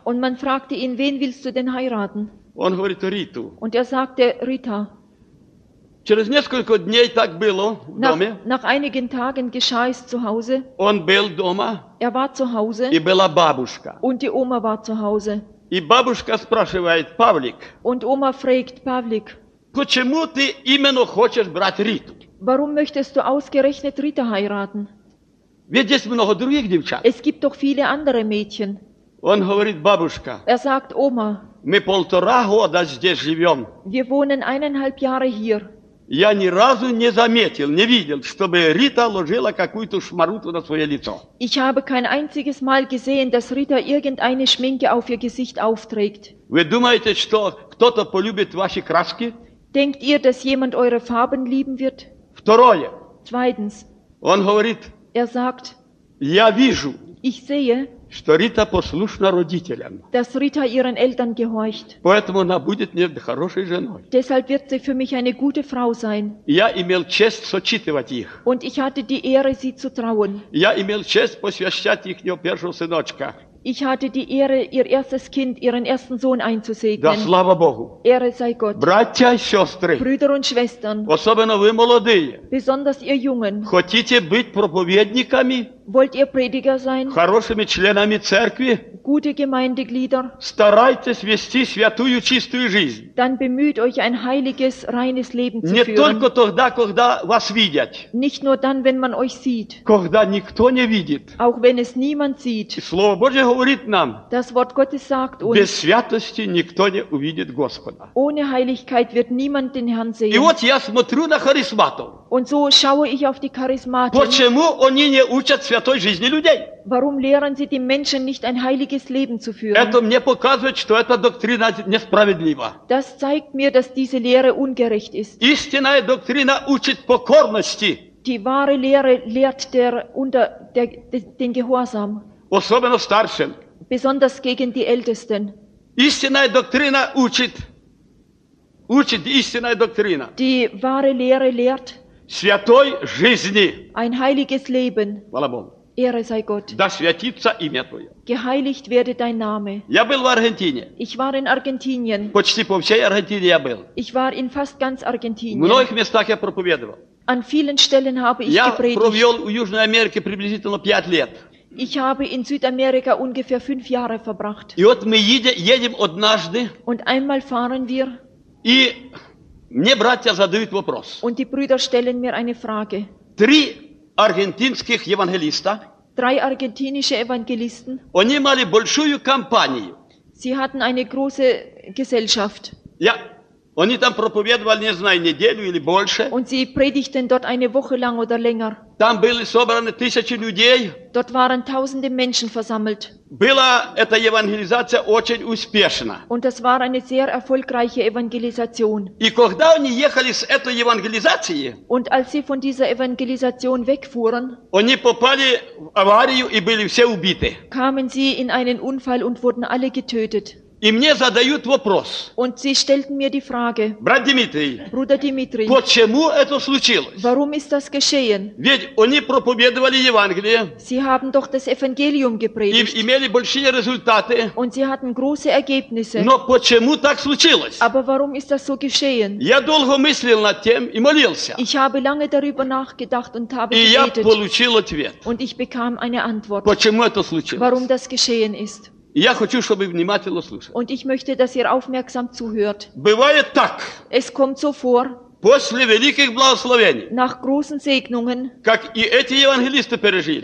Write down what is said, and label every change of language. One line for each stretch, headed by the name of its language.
German: Und man fragte ihn, wen willst du denn heiraten?
Russian: Он говорит Риту.
German: Und er sagte Rita.
Russian: Через несколько дней так было в доме.
German: Nach einigen Tagen geschah es zu Hause.
Russian: Он был дома.
German: Er war zu Hause.
Russian: И была бабушка.
German: Und die Oma war zu Hause.
Russian: И бабушка спрашивает Павлик.
German: Und Oma fragt Pavlik.
Russian: Почему ты именно хочешь брать Риту?
German: Warum möchtest du ausgerechnet Rita heiraten?
Russian: Ведь есть много других девчат.
German: Es gibt doch viele andere Mädchen.
Russian: Он говорит бабушка.
German: Er sagt Oma.
Russian: Мы полтора года здесь живем.
German: Wir wohnen eineinhalb Jahre hier.
Russian: Я ни разу не заметил, не видел, чтобы Рита ложила какую-то шмаруту на свое лицо.
German: Ich habe kein einziges Mal gesehen, dass Rita irgendeine Schminke auf ihr Gesicht aufträgt.
Russian: Вы думаете, что кто-то полюбит ваши краски?
German: Denkt ihr, dass jemand eure Farben lieben wird?
Russian: Второе.
German: Zweitens.
Russian: Он говорит.
German: Er sagt.
Russian: Я вижу.
German: Ich sehe.
Russian: Что Рита послушна родителям.
German: Dass Rita ihren Eltern gehorcht.
Russian: Поэтому она будет мне хорошей женой.
German: Deshalb wird sie für mich eine gute Frau sein.
Russian: Я имел честь сочитывать их.
German: Und ich hatte die Ehre, sie zu trauen.
Russian: Я имел честь посвящать их ее первого сыночка.
German: Ich hatte die Ehre, ihr erstes Kind, ihren ersten Sohn einzusegnen.
Russian: Да, слава Богу.
German: Ehre sei Gott.
Russian: Братья и сестры.
German: Brüder und Schwestern.
Russian: Особенно вы молодые.
German: Besonders ihr Jungen.
Russian: Хотите быть проповедниками?
German: Wollt ihr Prediger sein?
Russian: Хорошими членами церкви?
German: Gute Gemeindeglieder.
Russian: Старайтесь вести святую чистую жизнь.
German: Dann bemüht euch ein heiliges, reines Leben zu führen.
Russian: Не только тогда, когда вас видят.
German: Nicht nur dann, wenn man euch sieht.
Russian: Когда никто не видит.
German: Auch wenn es niemand sieht.
Russian: И Слово Божье говорит нам.
German: Das Wort Gottes sagt uns.
Russian: Без святости никто не увидит Господа.
German: Ohne Heiligkeit wird niemand den Herrn sehen.
Russian: И вот я смотрю на харизматов.
German: Und so schaue ich auf die Charismaten.
Russian: Почему они не учат святой жизни людей?
German: Warum lehren sie die Menschen nicht ein heiliges Leben zu führen?
Russian: Это мне показывает, что эта доктрина несправедлива.
German: Das zeigt mir, dass diese Lehre ungerecht ist.
Russian: Истинная доктрина учит покорности.
German: Die wahre Lehre lehrt den Gehorsam.
Russian: Особенно старшим.
German: Besonders gegen die Ältesten.
Russian: Истинная доктрина учит истинная доктрина.
German: Die wahre Lehre lehrt
Russian: святой жизни.
German: Ein heiliges Leben.
Russian: Хвала Богу.
German: Ehre sei Gott.
Russian: Да святится имя Твое.
German: Geheiligt werde dein Name.
Russian: Я был в Аргентине.
German: Ich war in Argentinien.
Russian: Почти по всей Аргентине я был.
German: Ich war in fast ganz Argentinien.
Russian: В многих местах я проповедовал.
German: An vielen Stellen habe ich
Russian: я
German: gepredigt.
Russian: Я провел в Южной Америке приблизительно 5 лет.
German: Ich habe in Südamerika ungefähr 5 Jahre verbracht.
Russian: И вот мы едем однажды.
German: Und einmal fahren wir.
Russian: И мне братья задают вопрос.
German: Und die Brüder stellen mir eine Frage.
Russian: Три аргентинских евангелиста.
German: Drei argentinische Evangelisten.
Russian: Они имели большую компанию.
German: Sie hatten eine große Gesellschaft.
Russian: Ja, они там проповедовали, не знаю, неделю или больше.
German: Und sie predigten dort eine Woche lang oder länger.
Russian: Там были собраны тысячи людей.
German: Dort waren tausende Menschen versammelt.
Russian: Была эта евангелизация очень успешна.
German: Und das war eine sehr erfolgreiche Evangelisation.
Russian: И когда они ехали с этой евангелизации,
German: Und als sie von dieser Evangelisation wegfuhren,
Russian: они попали в аварию и были все убиты.
German: Kamen sie in einen Unfall und wurden alle getötet.
Russian: И мне задают вопрос.
German: Und sie stellten mir die Frage.
Russian: Брат Дмитрий.
German: Bruder Dimitri.
Russian: Почему это случилось?
German: Warum ist das geschehen?
Russian: Ведь они проповедовали Евангелие.
German: Sie haben doch das Evangelium gepredigt.
Russian: И имели большие результаты.
German: Und sie hatten große Ergebnisse.
Russian: Но почему так случилось?
German: Aber warum ist das so geschehen?
Russian: Я долго мыслил над тем и молился.
German: Ich habe lange darüber nachgedacht und habe
Russian: И
German: gebetet.
Russian: Я получил ответ.
German: Und ich bekam eine Antwort.
Russian: Почему это случилось?
German: Warum das geschehen ist?
Russian: Я хочу, чтобы внимательно слушали.
German: Und ich möchte, dass ihr aufmerksam zuhört.
Russian: Бывает так.
German: Es kommt so vor.
Russian: После великих благословений.
German: Nach großen Segnungen.
Russian: Как и эти евангелисты пережили.